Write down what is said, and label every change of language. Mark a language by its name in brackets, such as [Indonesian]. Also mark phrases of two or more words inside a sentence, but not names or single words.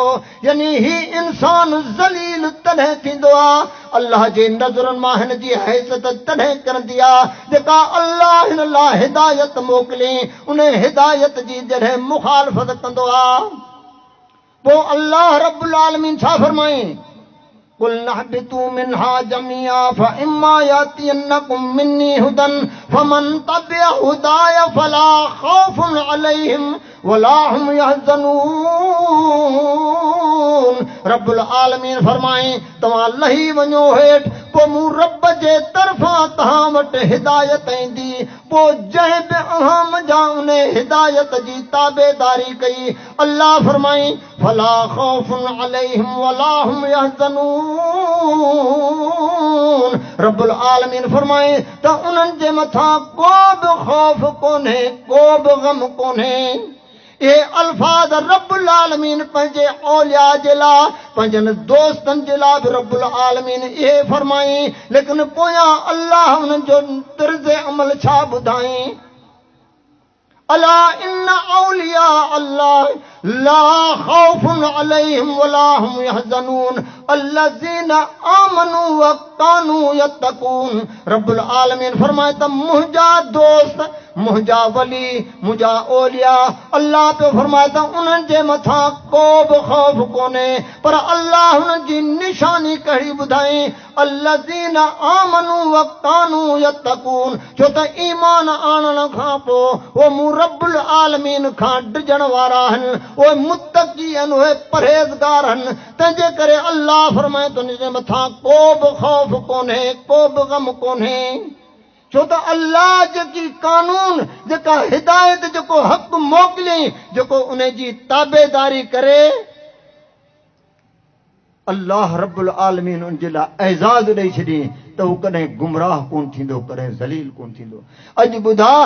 [Sindhi] यानी ही इंसान ज़लील तॾहिं थींदो आहे अल्लाह जे नज़रुनि मां हिन जी हैसियत तॾहिं करंदी आहे जेका अल्लाह हिन लाइ हिदायत मोकिली उन हिदायत जी जॾहिं मुखालफ़त कंदो आहे। पोइ अल्लाह रब्बुल आलमीन छा फरमाए [Arabic] قل اهبطوا منها جميعا فإما يأتينكم مني هدى فمن تبع هداي فلا خوف عليهم ولا هم يحزنون. رب العالمين [Sindhi] फरमाए तव्हां लही वञो हेठि पोइ मूं रब जे तरफ़ां तव्हां वटि हिदायत ईंदी पोइ जंहिं बि अव्हां मुंहिंजा उन हिदायत जी ताबेदारी कई अल्लाह फरमाई [Arabic] فلا خوف عليهم ولا هم يحزنون. رب العالمين [Sindhi] फरमाए त उन्हनि जे मथां को बि खौफ़ कोन्हे को बि गम कोन्हे। ये अल्फाज [Arabic] رب العالمين [Sindhi] पंहिंजे औलिया जे लाइ पंहिंजनि दोस्तनि जे लाइ बि [Arabic] رب العالمين [Sindhi] इहे फरमाई लेकिन पोयां अल्लाह उन्हनि जो तर्ज़ अमल छा ॿुधाई [Arabic] ألا إن أولياء الله لا خوف عليهم ولا هم يحزنون الذين آمنوا و كانوا يتقون. رب العالمين [Sindhi] फरमाए त मुंहिंजा दोस्त मुंहिंजा वली मुंहिंजा [Arabic] أولياء الله [Sindhi] पे फरमाए त उन्हनि जे मथां को बि खौफ़ कोन्हे पर अल्लाह हुननि जी निशानी कहिड़ी ॿुधाई [Arabic] الذين آمنوا و كانوا يتقون. [Sindhi] छो त ईमान आणण खां पोइ उहे मूं [Arabic] رب العالمين [Sindhi] खां डिॼण वारा आहिनि उहे मुत्तक़ी आहिनि उहे परहेज़गार आहिनि तंहिंजे करे अल्लाह फरमाए त उनजे मथां को बि खौफ़ कोन्हे को बि गम कोन्हे। छो त अल्लाह जेकी कानून जेका हिदायत जेको हक़ मोकिलियईं जेको उन जी ताबेदारी करे [Arabic] الله رب العالمين [Sindhi] उन जे लाइ एज़ाज़ ॾेई छॾी त हू कॾहिं गुमराह कोन थींदो कॾहिं ज़लील कोन थींदो।